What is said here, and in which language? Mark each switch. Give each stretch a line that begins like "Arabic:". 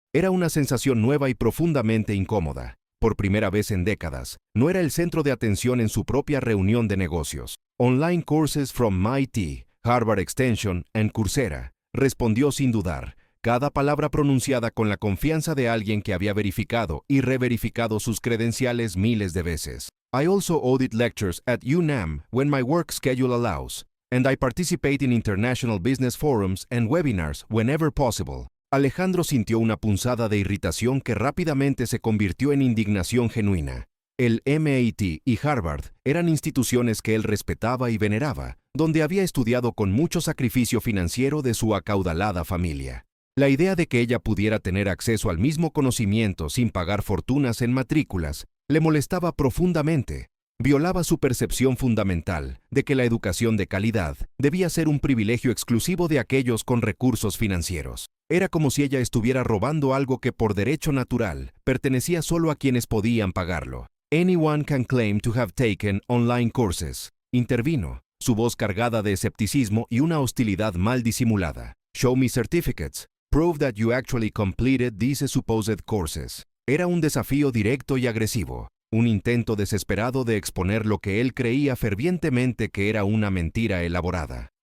Spanish: Era una sensación nueva y profundamente incómoda. Por primera vez en décadas, no era el centro de atención en su propia reunión de negocios.
English: Online courses from MIT, Harvard Extension and Coursera,
Spanish: respondió sin dudar, cada palabra pronunciada con la confianza de alguien que había verificado y reverificado sus credenciales miles de veces.
English: I also audit lectures at UNAM when my work schedule allows, and I participate in international business forums and webinars whenever possible.
Spanish: Alejandro sintió una punzada de irritación que rápidamente se convirtió en indignación genuina. El MIT y Harvard eran instituciones que él respetaba y veneraba, donde había estudiado con mucho sacrificio financiero de su acaudalada familia. La idea de que ella pudiera tener acceso al mismo conocimiento sin pagar fortunas en matrículas le molestaba profundamente. Violaba su percepción fundamental de que la educación de calidad debía ser un privilegio exclusivo de aquellos con recursos financieros. Era como si ella estuviera robando algo que por derecho natural pertenecía solo a quienes podían pagarlo.
English: Anyone can claim to have taken online courses.
Spanish: Intervino, su voz cargada de escepticismo y una hostilidad mal disimulada.
English: Show me certificates. Prove that you actually completed these supposed courses.
Spanish: Era un desafío directo y agresivo. un intento desesperado de exponer lo que él creía fervientemente que era una mentira elaborada.